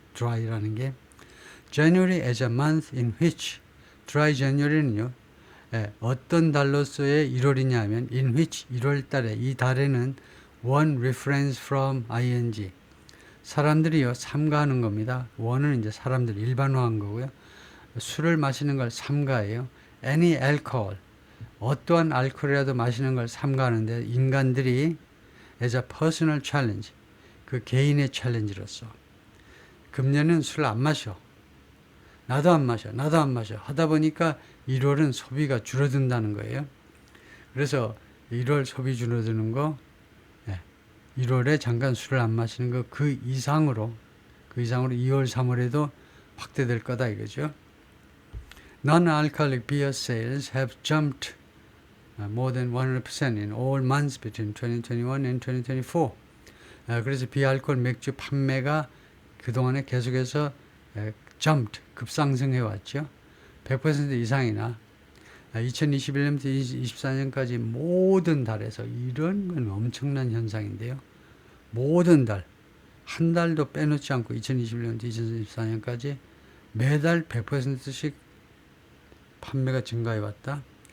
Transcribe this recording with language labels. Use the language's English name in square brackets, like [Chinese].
[Korean] dry라는 게. [English] January as a month in which dry January는요. [Korean] 어떤 달로서의 1월이냐 하면 [English] in which [Korean] 1월 달에 이 달에는 [English] one reference from ing [Korean] 사람들이요 삼가하는 겁니다. one은 이제 사람들 일반화한 거고요. 술을 마시는 걸 삼가해요. [English] any alcohol [Korean] 어떠한 알코올이라도 마시는 걸 삼가하는데 인간들이 [English] as a personal challenge [Korean] 그 개인의 챌린지로서 금년은 술을 안 마셔. 나도 안 마셔. 나도 안 마셔. 하다 보니까 1월은 소비가 줄어든다는 거예요. 그래서 1월 소비 줄어드는 거 1월에 잠깐 술을 안 마시는 거 그 이상으로 2월 3월에도 확대될 거다 이거죠. [English] Non-alcoholic beer sales have jumped more than 100% in all months between 2021 and 2024. [Korean] 그래서 비알코올 맥주 판매가 그동안에 계속해서 jumped, 급상승해 왔죠. 100% 이상이나 2021년부터 2024년까지 모든 달에서 이런 건 엄청난 현상인데요. 모든 달, 한 달도 빼놓지 않고 2021년부터 2024년까지 매달 100%씩 판매가 증가해 왔다.